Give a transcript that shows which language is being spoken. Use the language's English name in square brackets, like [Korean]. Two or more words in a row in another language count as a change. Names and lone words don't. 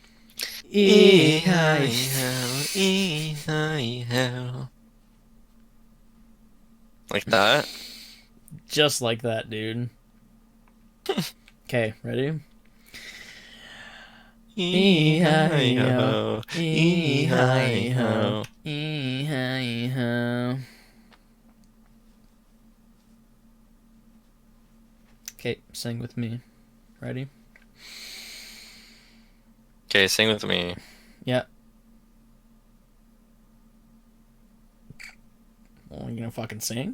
[English] Like that? Just like that, dude. Okay, ready? E-hi-ho, E-hi-ho. E-hi-ho. Okay, sing with me. Ready? Okay, sing with me. Yeah. Well, you gonna fucking sing?